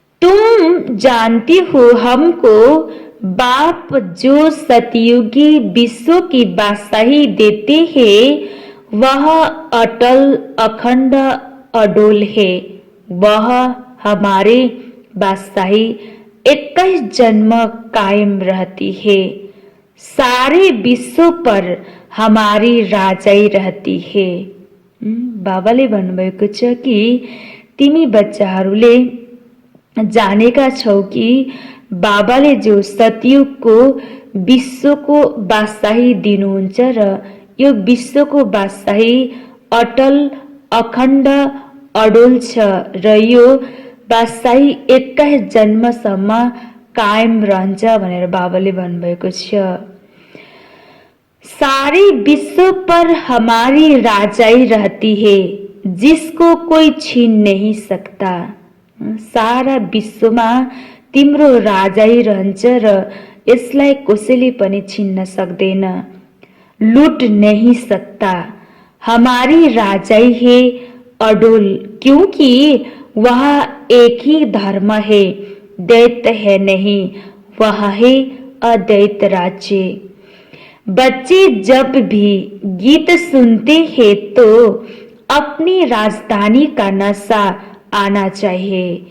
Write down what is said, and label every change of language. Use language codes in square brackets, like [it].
[hi] तुम जानती हो हमको बाप जो सतयुगी विश्व की बादशाही देते हैं वह अटल अखंड अडोल है। वह हमारे बादशाही 21 जन्म कायम रहती है। सारे विश्व पर हमारी राजाई रहती है। [ne] बाबाले भन्नुभएको छ कि तिमी बच्चाहरूले जानेका छौ कि बाबाले जो सतयुगको विश्वको बादशाही दिनुहुन्छ र यो विश्वको बादशाही अटल अखण्ड अडोल छ र यो बादशाही 21 जन्मसम्म कायम रहन्छ भनेर बाबाले भन्नुभएको छ। [hi] सारे विश्व पर हमारी राजाई रहती है जिसको कोई छीन नहीं सकता। [ne] सारा विश्वमा तिम्रो राजाई रहन्छ र यसलाई कसैले पनि छिन्न सक्दैन, [hi] लूट नहीं सकता। हमारी राजाई है अडोल क्योंकि वह एक ही धर्म है, दैत्य है नहीं, वह है अदैत राज्य। बच्चे जब भी गीत सुनते हैं तो अपनी राजधानी का नशा आना चाहिए।